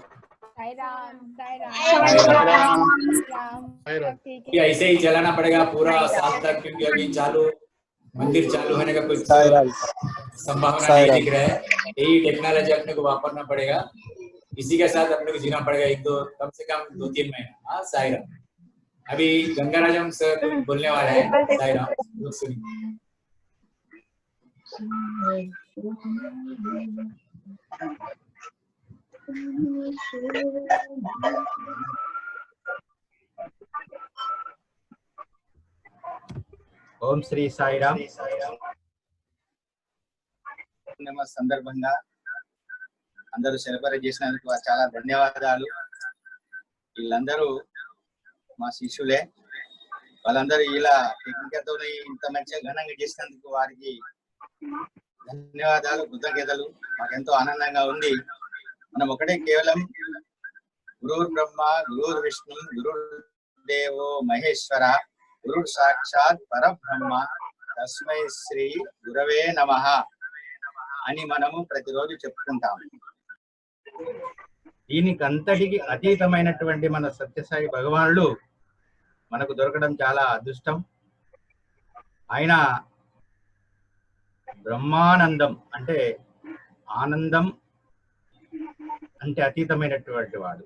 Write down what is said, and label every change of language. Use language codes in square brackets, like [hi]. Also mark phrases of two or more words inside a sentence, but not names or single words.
[hi] ऐसे ही चलाना पड़ेगा पूरा साल तक, क्योंकि अभी मंदिर चालू होने का कोई संभावना नहीं दिख रहा है। यही टेक्नोलॉजी अपने को वापरना पड़ेगा, इसी के साथ अपने को जीना पड़ेगा कम से कम 2-3 महीना। हाँ, साई राम। अभी गंगाराजम सर बोलने वाला है, साई राम, लोग सुनिए। [te] ఓం శ్రీ సాయిరామ్. సందర్భంగా అందరూ సెలబ్రేట్ చేసినందుకు చాలా ధన్యవాదాలు. వీళ్ళందరూ మా శిష్యులే, వాళ్ళందరూ ఇలా టెక్నికల్తో ఇంత మంచిగా ఘనంగా చేసినందుకు వారికి ధన్యవాదాలు, కృతజ్ఞతలు. మాకెంతో ఆనందంగా ఉంది. మనం ఒకటే కేవలం [sa] గురుర్ బ్రహ్మ, గురుర్ విష్ణు, గురుర్ దేవో మహేశ్వర, గురుర్ సాక్షాత్ పరబ్రహ్మ, తస్మై శ్రీ గురవే నమః [te] అని మనము ప్రతిరోజు చెప్పుకుంటాము. దీనికి అంతటికి అతీతమైనటువంటి మన సత్యసాయి భగవానుడు మనకు దొరకడం చాలా అదృష్టం. ఆయన బ్రహ్మానందం అంటే ఆనందం అంటే అతీతమైనటువంటి వాడు.